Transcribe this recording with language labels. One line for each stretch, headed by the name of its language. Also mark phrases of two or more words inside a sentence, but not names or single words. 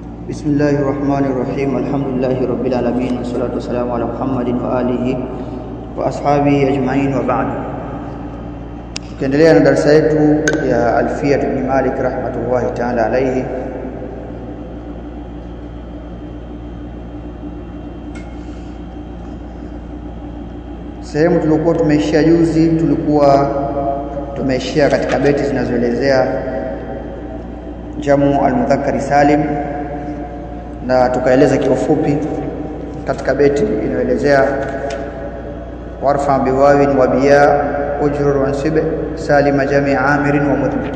Arabic: بسم الله الرحمن الرحيم. الحمد لله رب العالمين، والصلاة والسلام على محمد وعلى آله وأصحابه أجمعين، وبعد.
Swahili: Tukiendelea na darasa yetu ya Alfiyat ibn Malik
Arabic: رحمة الله تعالى عليه.
Swahili: Sehemu tulikuwa tumeishia juzi, tulikuwa tumeishia katika beti zinazoelezea
Arabic: جمع المذكر السالم,
Swahili: na tukaeleza kiufupi katika beti inaelezea
Arabic: وارفع بواو وبيا اجرر وانصب سالم جمع عامر ومذنب.